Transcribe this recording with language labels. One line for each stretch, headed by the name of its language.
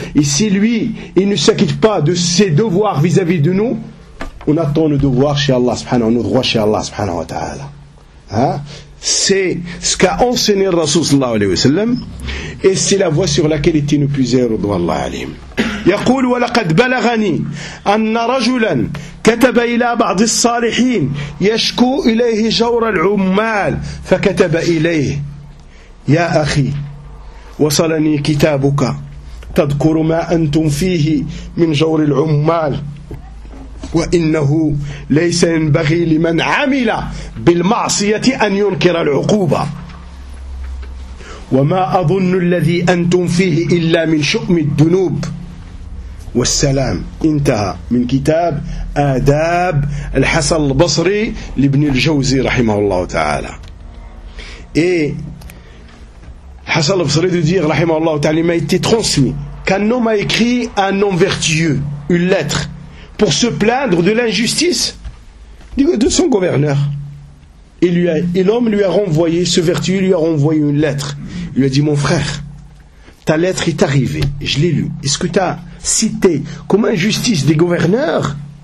French: Et si lui, il ne s'acquitte pas de ses devoirs vis-à-vis de nous, on attend nos devoirs chez Allah subhanahu wa ta'ala, nos droits chez Allah subhanahu wa ta'ala. Hein? C'est ce qu'a enseigné le Rasoul sallallahu alayhi wa sallam. Et c'est la voie sur laquelle était nous puiser au Allah alim.
Arabic: يقول ولقد بلغني أن رجلا كتب إلى بعض الصالحين يشكو إليه جور العمال فكتب إليه يا أخي وصلني كتابك تذكر ما أنتم فيه من جور العمال وإنه ليس ينبغي لمن عمل بالمعصية أن ينكر العقوبة وما أظن الذي أنتم فيه إلا من شؤم الذنوب والسلام انتهى من كتاب آداب الحسن البصري لابن الجوزي رحمه الله تعالى
French: الحسن البصري de dire رحمه الله تعالى il m'a été transmis qu'un homme a écrit à un homme vertueux une lettre pour se plaindre de l'injustice de son gouverneur et l'homme lui a renvoyé ce vertueux lui a renvoyé une lettre il lui a dit mon frère ta lettre est arrivée je l'ai lue est-ce que tu as cité comme injustice des gouverneurs,